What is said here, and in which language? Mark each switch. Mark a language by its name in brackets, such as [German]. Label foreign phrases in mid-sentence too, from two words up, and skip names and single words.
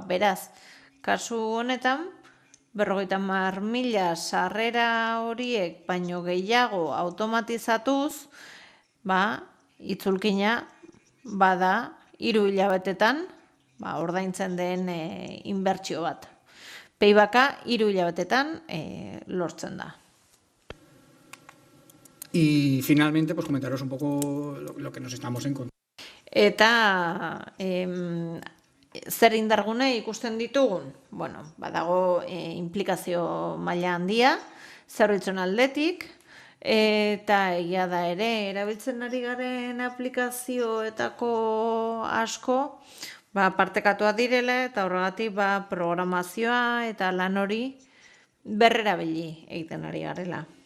[Basque] Beraz, kasu honetan, 50.000 sarrera horiek baino gehiago automatizatuz, itzulkina bada 3 hilabetetan ordaintzen den inbertsio bat. Paybacka 3 hilabetetan lortzen da. [Spanish] Y finalmente, pues comentaros un poco lo que nos estamos encontrando. [Basque] Eta zer indargune ikusten ditugun? Bueno, badago implikazio maila handia, zerbitzuen aldetik, eta egia da ere, erabiltzen ari garen aplikazioetako asko, partekatuak direla, eta horregatik programazioa eta lan hori berrerabili egiten ari garela.